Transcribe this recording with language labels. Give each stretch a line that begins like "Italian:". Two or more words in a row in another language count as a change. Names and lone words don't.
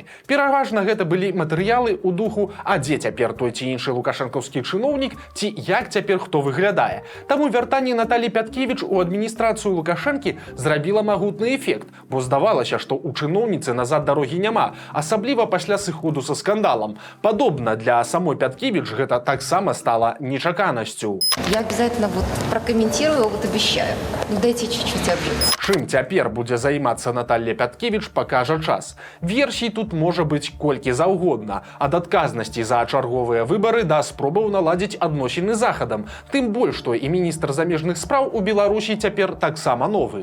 Belarusian: Пераважна гэта былі матэрыялы ў духу «А дзе цяпер той ці іншы лукашэнкаўскі чыноўнік» ці «Як цяпер хто выглядае?». Таму вяртанне Наталі Пяткевіч у адміністрацыю Лукашэнкі зрабіла магутны эфект, бо здавалася, што ў чыноўніцы назад дарогі няма, асабліва пасля сыходу са скандалам. Падобна, для самой Пяткевіч гэта таксама стала нечаканасцю.
Russian: Я обязательно прокомментирую, обещаю. Ну дайте чуть-чуть обжиться.
Belarusian: Чым цяпер будзе займацца Наталья Пяткевіч, пакажа час. Версій тут можа быць колькі заўгодна. Ад адказнасці за чарговыя выбары да спробаў наладзіць адносіны з Захадам. Тым больш, што і міністр замежных спраў у Беларусі цяпер таксама новы.